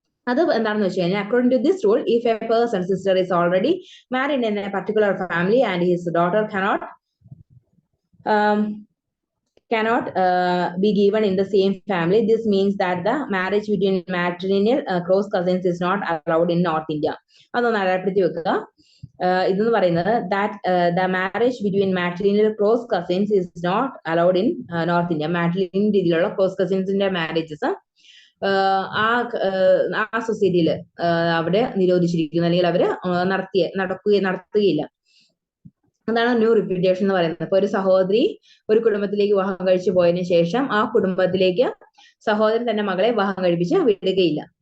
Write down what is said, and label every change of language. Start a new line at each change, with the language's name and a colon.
Malayalam: അത് എന്താണെന്ന് വെച്ച് കഴിഞ്ഞാൽ,
English: According to this rule, if a person sister is already married in a particular family and his daughter cannot be given in the same family, this means that the marriage between matrilineal cross cousins is not allowed in North India.
Malayalam: അതൊന്ന് അടയാളപ്പെടുത്തി വെക്കുക. ഇതെന്ന് പറയുന്നത്
English: that the marriage between matrilineal cross cousins is not allowed in North India.
Malayalam: matrilineal രീതിയിലുള്ള cross cousinsന്റെ marriages ആ സൊസൈറ്റിയിൽ അവിടെ നിരോധിച്ചിരിക്കുന്നു, അല്ലെങ്കിൽ അവര് നടത്തുകയില്ല. അതാണ് ന്യൂ റിപ്പീറ്റേഷൻ എന്ന് പറയുന്നത്. ഇപ്പൊ ഒരു സഹോദരി ഒരു കുടുംബത്തിലേക്ക് വിവാഹം കഴിച്ചു പോയതിനു ശേഷം ആ കുടുംബത്തിലേക്ക് സഹോദരൻ തന്റെ മകളെ വിവാഹം കഴിപ്പിച്ച് വിടുകയില്ല.